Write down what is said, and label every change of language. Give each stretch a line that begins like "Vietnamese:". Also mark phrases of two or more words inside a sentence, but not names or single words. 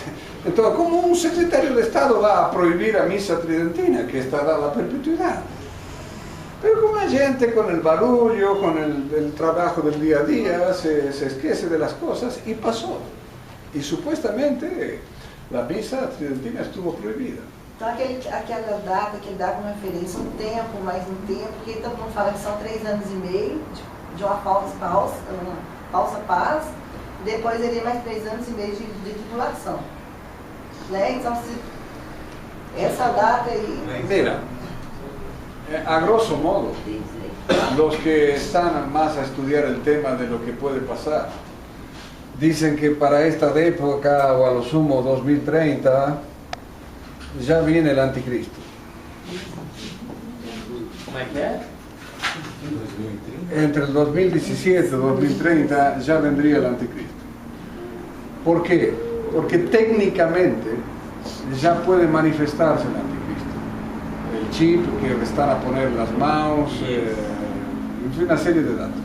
Spanish: Entonces, ¿cómo un secretario de Estado va a prohibir a misa tridentina, que está dada a perpetuidad? Pero como hay gente con el barullo, con el trabajo del día a día, se esquece de las cosas y pasó. Y supuestamente la misa tridentina estuvo prohibida.
Portuguese: Então, aquela data que ele dá como referência, um tempo, mais um tempo, porque todo mundo fala que são 3 anos e meio de uma falsa paz, depois seria mais 3 anos e meio de tripulação. Né? Então, essa data aí...
Spanish: Mira, a grosso modo, los que están más a estudiar el tema de lo que puede pasar, dicen que para esta época, o a lo sumo 2030, ya viene el anticristo.
Portuguese: Como é que é?
Spanish: Entre el 2017 y 2030 ya vendría el anticristo. ¿Por qué? Porque técnicamente ya puede manifestarse el anticristo. El chip que están a poner las manos, en fin, una serie de datos.